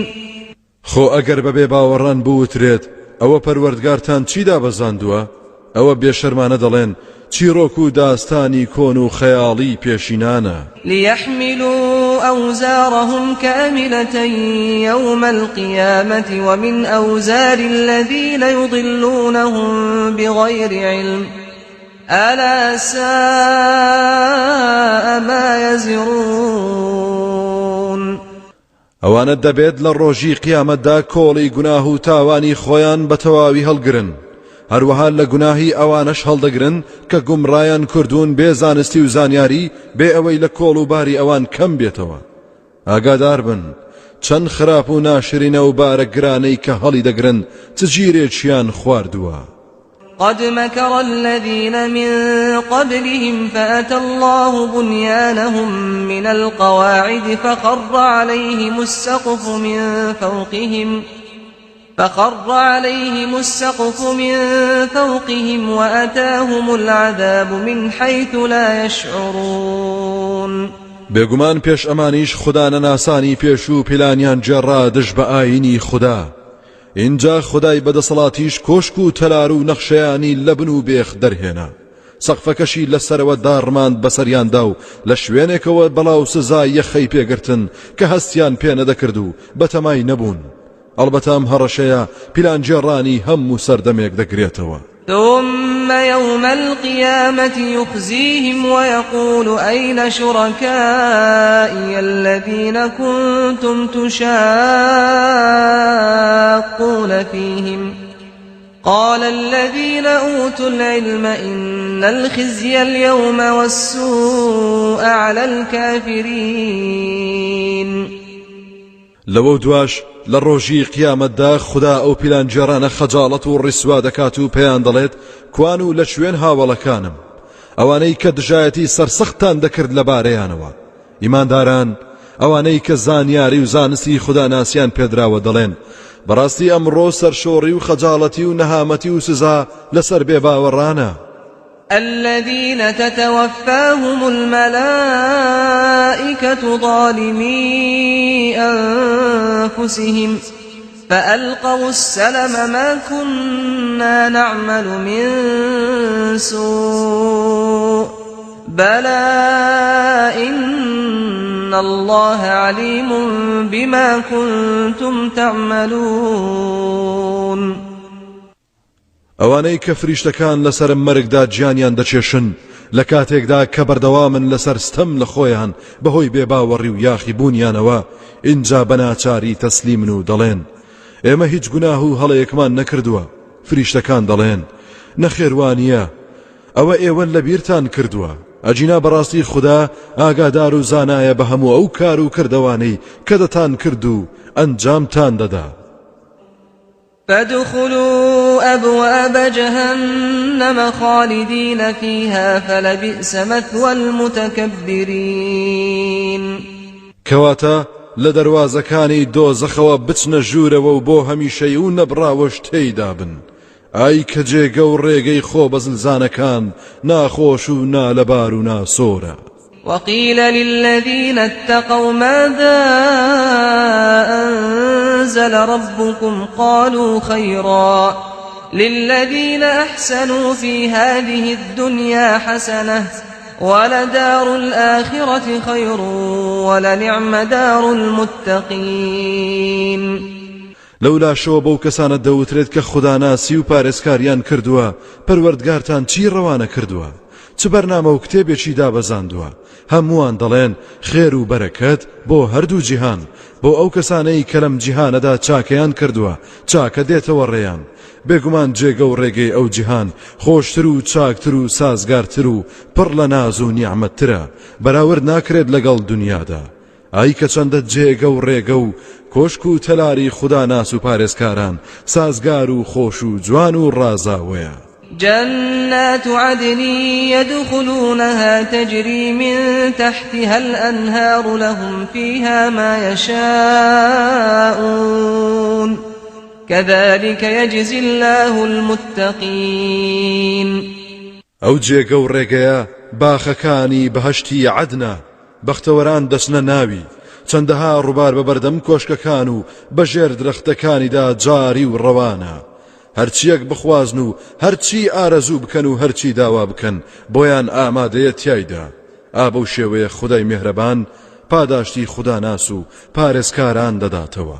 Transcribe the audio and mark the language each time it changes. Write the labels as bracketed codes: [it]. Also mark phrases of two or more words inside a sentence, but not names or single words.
[ckb] خۆ ئەگەر بەبێ باوەڕان بوترێت ئەوە پەروەردگارتان چیدا بەزاندووە؟ ئەوە بێشەرمانە دەڵێن چیرۆک و داستانی کۆن و خەیاڵی پێشینانە. [ar] ليحملوا أوزارهم كاملة يوم القيامة ومن أوزار الذين يضلونهم بغير علم ألا ساء ما يزرون. [ckb] ئەوانە دەبێت لە ڕۆژی قیامەتدا کۆڵی گوناه و تاوانی خۆیان بە تەواوی هەڵگرن. هەروەها لە گوناهی ئەوانەش هەڵدەگرن کە گومڕایان کردوون بێ زانستی و زانیاری بێ ئەوەی لە کۆڵ و باری ئەوان کەم بێتەوە. ئاگادار بن چەند خراپ و ناشرینە و بارە گرانەی کە هەڵی دەگرن چ گیرێکیان خواردووە. [ar] قد مكر الذين من قبلهم فأتى الله بنيانهم من القواعد فخر عليهم السقف من فوقهم وأتاهم العذاب من حيث لا يشعرون. [ckb] بێگومان پێش ئەمانیش خوددا نەناسانی پێش و پیلانیان جێڕا دژ بە ئاینی خوددا. اینجا خدای بەدەسەڵاتیش کۆشک و تەلار و نەخشەیانی لە بن و بێخ دەرهێنا. سەقفەکەشی لەسەرەوە داڕماند بەسەریاندا و لە شوێنێکەوە بەڵاو سزای یەخەی پێگرتن کە هەستیان پێ نەدەکرد و بەتەمای نەبوون. ئەڵبەتە ئەم هەڕەشەیە پیلانجێڕانی هەموو سەردەمێک دەگرێتەوە. [ar] ثم يوم القيامة يخزيهم ويقول أين شركائي الذين كنتم تشاقون فيهم قال الذين أوتوا العلم إن الخزي اليوم والسوء على الكافرين. [ckb] لەوە دواش لە ڕۆژی قیامەتدا خوددا ئەو پیلانجێڕانە خەجاڵەت و ڕیسوا دەکات و پێیان دەڵێت کوان و لە شوێن هاوڵەکانم ئەوانەی کە دژایەتی سەرسەختان دەکرد لەبارەیانەوە. ئیمانداران ئەوانەی کە زانیاری و زانستی خوددا ناسیان پێدراوە دەڵێن بەڕاستی ئەمڕۆ سەرشۆڕی و خەجاڵەتی و نەهامەتی و سزا لەسەر بێباوەڕانە. [ar] الذين تتوفاهم الملائكة ظالمي أنفسهم فألقوا السلم ما كنا نعمل من سوء بلى إن الله عليم بما كنتم تعملون. [ckb] ئەوانەی کە فریشتەکان لەسەر مەرگدا گیانیان دەچێشن لە کاتێکدا کە بەردەوامن لەسەر ستەم لە خۆیان بەهۆی بێباوەڕی و یاخی بوونیانەوە اینجا بەناچاری تەسلیمن و دەڵێن ئێمە هیچ گوناه و هەڵەیەکمان نەکردووە. فریشتەکان دەڵێن نەخێوانیە ئەوە ئێوە لە بیرتان کردووە. ئەجینا بەڕاستی خوددا ئاگادار و زانایە بە هەموو ئەو کار و کردەوانەی کە دەتان کرد و ئەنجامتان دەدا. [ar] فادخلوا أبواب جهنم خالدين فيها فلبئس مثوى المتكبرين. [ckb] كواتا لدروازەکانی دۆزەخەوە بچنە ژوورەوە و بۆ هەمیشەی و نەبراوەش تێیدا بن. ئای کە جێگە و ڕێگەی خۆ بەزلزانەکان ناخۆش و نالەبار و ناسۆرە. [ar] وقيل للذين اتقوا ماذا أنزل ربكم قالوا خيرا للذين أحسنوا في هذه الدنيا حسنة ولدار الآخرة خير ولنعم دار المتقين. [ckb] لولا شو بەو کەسانە دەوترێت کە خوداناسی و پارێزکاریان کردووە پەروەردگارتان چی ڕەوانە کردووە چ بەرنامە و کتێبێکی دابەزاندووە هەمووان دەڵێن خێر و بەرەکەت بۆ هەردوو جیهان بۆ ئەو کەسانەی کە لەم جیهانەدا چاکەیان کردووە چاکە دێتەوە ڕێیان بێگومان جێگە و ڕێگەی ئەو جیهان خۆشتر و چاکتر و سازگارتر و پڕ لە ناز و نیعمەتترە بەراورد ناکرێت لەگەڵ دنیادا ئای کە چەندە جێگە و ڕێگە و کۆشک و تەلاری خوددا ناس و پارێزکاران سازگار و خۆش و جوان و ڕازاوەیە. [ar] جنات عدن يدخلونها تجري من تحتها الأنهار لهم فيها ما يشاءون كذلك يجزي الله المتقين. [ckb] ئەو جێگە و ڕێگەیە باخەکانی بەهەشتی عەدنە بەختەوەران دەچنە ناوی چەندەها ڕووبار بە بەردەم کۆشکەکان و بەژێر درەختەکانیدا جاری و ڕەوانە هەرچیەک بخوازن و هەرچی ئارەزوو بکەن و هەرچی داوا بکەن بۆیان ئامادەیە تیایدا ئابە و شێوەیە خودای میهرەبان پاداشتی خوداناس و پارێزکاران دەداتەوە.